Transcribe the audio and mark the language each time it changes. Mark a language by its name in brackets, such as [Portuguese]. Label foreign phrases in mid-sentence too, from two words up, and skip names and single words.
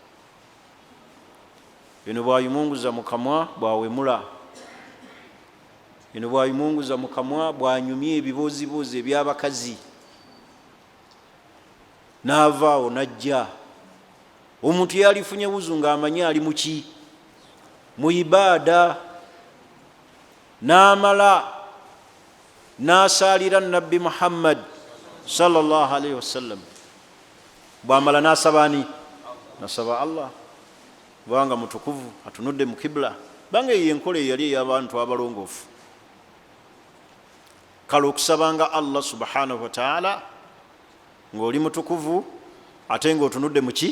[Ganda] Bino bwayimunguza mu kamwa bwawemula, bino bwayimunguza mu kamwa bwanyumya ebiboozibozi eby'abakazi, n'avaawo n'ajja. Omuntu yalifunye wuzu ng'amanyi ali mu ki? Mu ibaada. N'amala n'asaalira Nabbi Muhammad [Arabic] صلى الله عليه وسلم. [Ganda] Bw'amala n'asaba ani? N'asaba Allah, kubanga mutukuvu, atunudde mu kibla. Banga eyo enkola eyali ey'abantu abalongoofu. Kale okusabanga Allah [Arabic] سبحانه وتعالى [Ganda] ng'oli mutukuvu ate ng'otunudde mu ki?